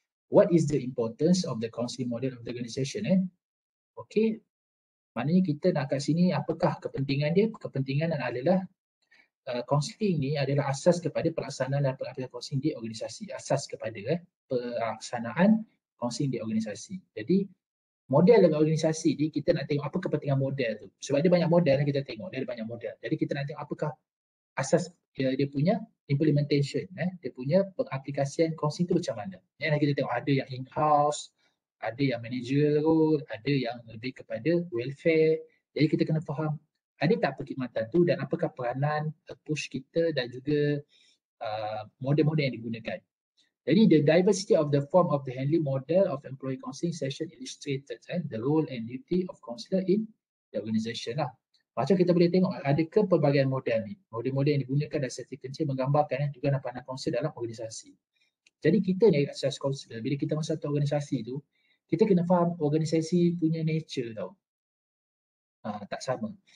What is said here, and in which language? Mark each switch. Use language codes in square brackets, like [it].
[en] What is the importance of the counseling model of the organisation? [ms] Okey, maknanya kita nak kat sini apakah kepentingan dia? Kepentingan adalah counseling ni adalah asas kepada pelaksanaan dan pengaplikasian counseling di organisasi. Asas kepada pelaksanaan counseling di organisasi. Jadi model dalam organisasi ni kita nak tengok apa kepentingan model tu. Sebab dia banyak model yang kita tengok, dia ada banyak model. Jadi kita nak tengok apakah asas dia punya implementation, dia punya pengaplikasian counseling tu macam mana. Kita tengok ada yang in-house, ada yang managerial role, ada yang lebih kepada welfare. Jadi kita kena faham ada tak perkhidmatan tu dan apakah peranan, approach kita dan juga model-model yang digunakan. [en] Jadi the diversity of the form of the handling model of employee counseling session illustrated the role and duty of counselor in the organisation lah. [ms] Macam kita boleh tengok ada kepelbagaian model ni. Model-model yang digunakan dalam sesi kencing menggambarkan juga peranan kaunselor dalam organisasi. Jadi kita ni asas kaunselor, bila kita masuk satu organisasi tu, kita kena faham organisasi punya nature tau. Tak sama.